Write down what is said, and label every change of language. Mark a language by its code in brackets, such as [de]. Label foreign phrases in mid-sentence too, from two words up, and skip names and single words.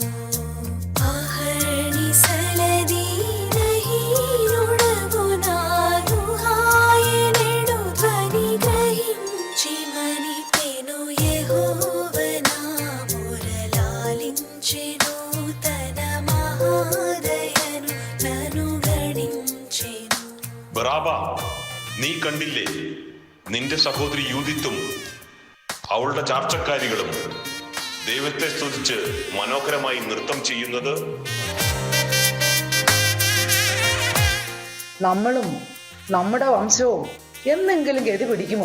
[te] అహర్నిశలది నహీనుడగు నాను హాయనెడు ధ్వని గ్రహించి మనిపెను. యెహోవా నా మురళాలించెను తన మహాదయను నను గణించెను. [ml] ബറാബ, നീ കണ്ടില്ലേ നിന്റെ സഹോദരി യൂദിത്തും അവളുടെ ചാർച്ചക്കാരികളും ദൈവത്തെ സ്തുതിച്ച് മനോഹരമായി നൃത്തം ചെയ്യുന്നത്? നമ്മളും നമ്മുടെ വംശവും എന്നെങ്കിലും ഗതി പിടിക്കുമോ?